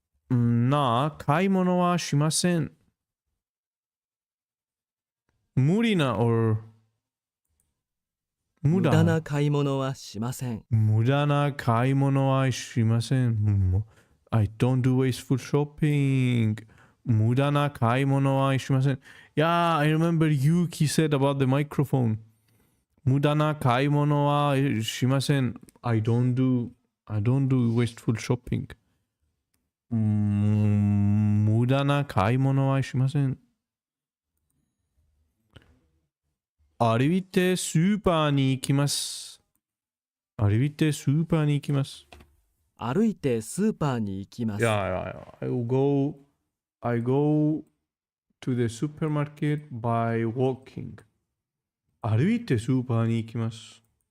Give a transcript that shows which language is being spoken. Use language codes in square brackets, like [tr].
[ja] なあ、買い物はしません。無理な or 無駄無駄な買い物はしません。無駄な買い物はしません。 [en] I don't do wasteful shopping. [ja] 無駄な買い物はしません。 [en] Yeah, I remember Yuki said about the microphone. [ja] 無駄な買い物はしません。 [en] I don't do wasteful shopping. [ja] 無駄な買い物はしません。歩いてスーパーに行きます。歩いてスーパーに行きます。歩いてスーパーに行きます。 [en] Yeah. I go to the supermarket by walking. [ja] 歩いてスーパーに行きます。